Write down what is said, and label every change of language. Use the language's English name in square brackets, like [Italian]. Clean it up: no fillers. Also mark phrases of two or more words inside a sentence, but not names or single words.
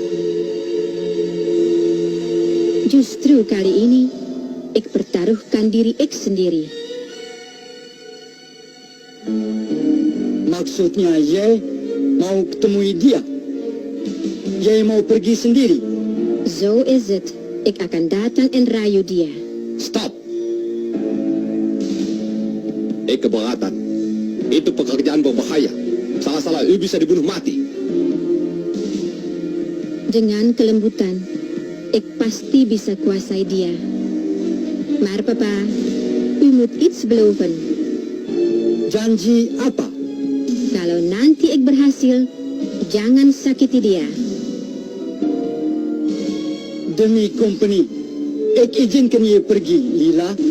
[Indonesian] Justru kali ini ek pertaruhkan diri ek sendiri. Maksudnya Ye mau ketemui dia. Ye mau pergi sendiri. [English] So is it. [Indonesian] Ek akan datang dan rayu dia. Stop. Keberatan. Itu pekerjaan berbahaya. Salah-salah bisa dibunuh mati. Dengan kelembutan, ek pasti bisa kuasai dia. [Dutch] Maar Papa, u moet iets beloven. [Indonesian] Janji apa? Kalau nanti ek berhasil, jangan sakiti dia. Demi company, ek izinkan Ye pergi, Lila.